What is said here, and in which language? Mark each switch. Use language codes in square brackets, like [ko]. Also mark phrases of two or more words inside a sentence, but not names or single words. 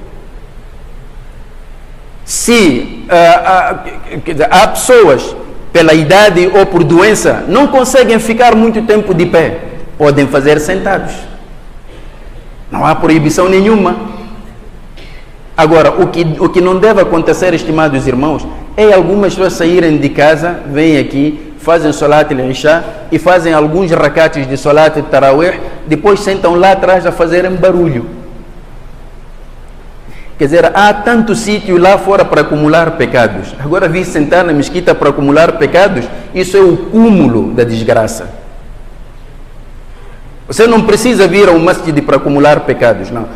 [pt] Se há pessoas pela idade ou por doença, não conseguem ficar muito tempo de pé. Podem fazer sentados. Não há proibição nenhuma. Agora, o que não deve acontecer, estimados irmãos, é algumas pessoas saírem de casa, vêm aqui, fazem [ar] صلاة العشاء [pt] e fazem alguns rakates de [ar] صلاة التراويح, [pt] depois sentam lá atrás a fazerem barulho. Quer dizer, há tanto sítio lá fora para acumular pecados. Agora vir sentar na mesquita para acumular pecados, isso é o cúmulo da desgraça. Você não precisa vir ao masjid para acumular pecados, não.